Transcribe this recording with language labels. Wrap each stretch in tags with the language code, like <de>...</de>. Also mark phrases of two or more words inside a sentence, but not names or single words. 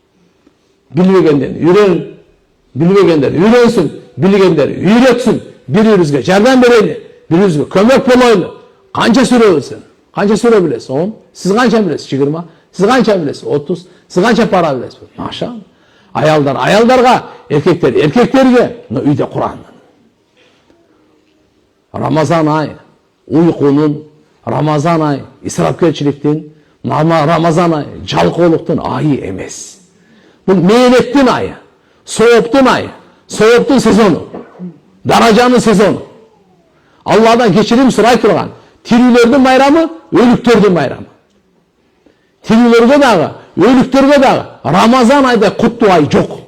<ky>Билбегендер үйрөнсүн, билгендер үйрөтсүн, бири-бирибизге жардам берели, бири-бирибизге көмөк болойлу. Канча сүрө билесиң? Канча сүрө билесиз? 10. Сиз канча билесиз? 20. Сиз канча билесиз? 30. Сиз канча пара билесиз? Машалла. Аялдарга, эркектерге, үйдө Кур'ан. Рамазан ай уйкунун, Рамазан ай исрапкерчиликтин, Рамазан ай жалкоолуктун айы эмес. Бул мээнеттин айы, сооптун айы, сооптун сезону, даражанын сезону. Алладан кечирим сурай турган. Тирүүлөрдүн байрамы, өлүктөрдүн байрамы. Тирүүлөргө дагы, өлүктөргө дагы Рамазан айда куттуу ай жок.</ky>